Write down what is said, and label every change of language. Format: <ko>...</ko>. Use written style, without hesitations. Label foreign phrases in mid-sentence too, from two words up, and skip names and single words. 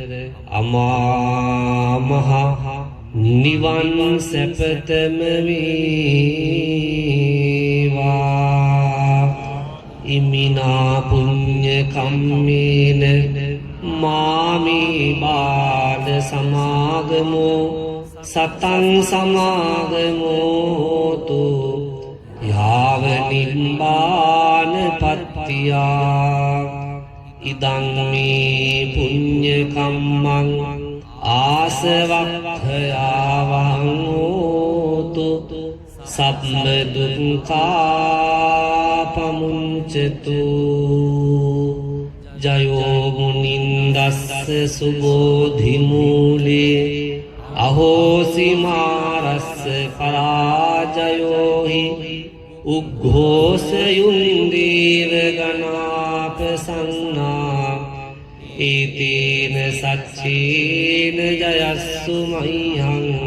<si>අමා මහ නිවන් සැපතම වේවා</si> <pi>ඉමිනා පුඤ්ඤ කම්මේන මාමේ බාල සමාගමෝ සතං සමාගමෝතු යාව නිබ්බාන පත්තියා ඉදං මේ පුඤ්ඤ කම්මං ආසවක්ඛයාවං හෝතු සබ්බ දුක්ඛා පමුඤ්චතු ජයෝ මුනින්දස්ස සුබෝධි මූලේ අහෝසි මාරස්ස පරාජයෝ හි උග්ඝෝසයුන්දීව ගනාපසන්නා ඒතේන සච්චේන ජයස්සු මහියං</pi>